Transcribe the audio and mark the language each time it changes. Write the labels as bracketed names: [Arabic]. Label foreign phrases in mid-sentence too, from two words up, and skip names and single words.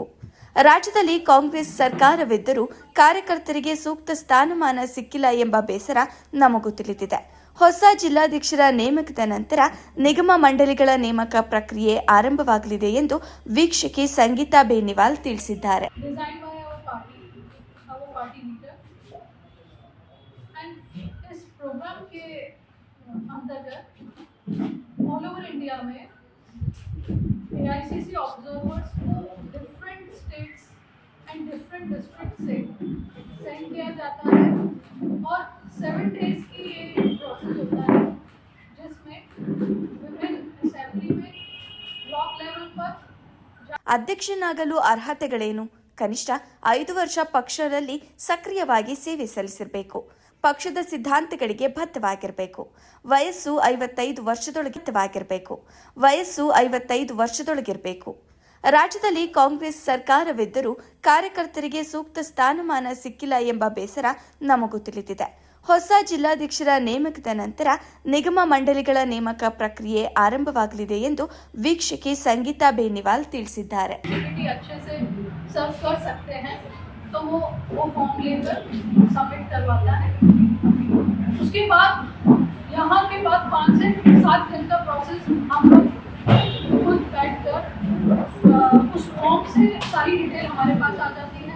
[Kannada] ರಾಜ್ಯದಲ್ಲಿ ಕಾಂಗ್ರೆಸ್ ಸರ್ಕಾರವಿದ್ದರೂ ಕಾರ್ಯಕರ್ತರಿಗೆ ಸೂಕ್ತ ಸ್ಥಾನಮಾನ ಸಿಕ್ಕಿಲ್ಲ ಎಂಬ ಬೇಸರ ನಮಗೂ ತಿಳಿದಿದೆ. ಹೊಸ ಜಿಲ್ಲಾಧ್ಯಕ್ಷರ ನೇಮಕದ ನಂತರ ನಿಗಮ ಮಂಡಳಿಗಳ ನೇಮಕ ಪ್ರಕ್ರಿಯೆ ಆರಂಭವಾಗಲಿದೆ ಎಂದು ವೀಕ್ಷಕಿ ಸಂಗೀತಾ ಬೇನಿವಾಲ್ ತಿಳಿಸಿದ್ದಾರೆ. [Hindi] एआईसीसी ऑब्जर्वर्स को [English] different states and different district [Hindi] से सेंड किया जाता है और 7 days की ये प्रोसेस होता है जिसमें विभिन्न असेंबली में [English] block level [Hindi] पर [Kannada] ಅಧ್ಯಕ್ಷನಾಗಲು ಅರ್ಹತೆಗಳೇನು? ಕನಿಷ್ಠ 5 ವರ್ಷ ಪಕ್ಷದಲ್ಲಿ ಸಕ್ರಿಯವಾಗಿ ಸೇವೆ ಸಲ್ಲಿಸಿರಬೇಕು. ಪಕ್ಷದ ಸಿದ್ಧಾಂತಗಳಿಗೆ ಬದ್ಧವಾಗಿರಬೇಕು. ವಯಸ್ಸು 55 ವರ್ಷದೊಳಗಿರಬೇಕು. ರಾಜ್ಯದಲ್ಲಿ ಕಾಂಗ್ರೆಸ್ ಸರ್ಕಾರವಿದ್ದರೂ ಕಾರ್ಯಕರ್ತರಿಗೆ ಸೂಕ್ತ ಸ್ಥಾನಮಾನ ಸಿಕ್ಕಿಲ್ಲ ಎಂಬ ಬೇಸರ ನಮಗೂ ತಿಳಿದಿದೆ. ಹೊಸ ಜಿಲ್ಲಾಧ್ಯಕ್ಷರ ನೇಮಕದ ನಂತರ ನಿಗಮ ಮಂಡಳಿಗಳ ನೇಮಕ ಪ್ರಕ್ರಿಯೆ ಆರಂಭವಾಗಲಿದೆ ಎಂದು ವೀಕ್ಷಕಿ ಸಂಗೀತಾ ಬೇನಿವಾಲ್ ತಿಳಿಸಿದ್ದಾರೆ. [Hindi] तो वो फॉर्म लेकर सबमिट करवाता है. उसके बाद यहाँ के बाद 5 से 7 दिन का प्रोसेस हम लोग खुद बैठ कर उस फॉर्म से सारी डिटेल हमारे पास आ जाती है.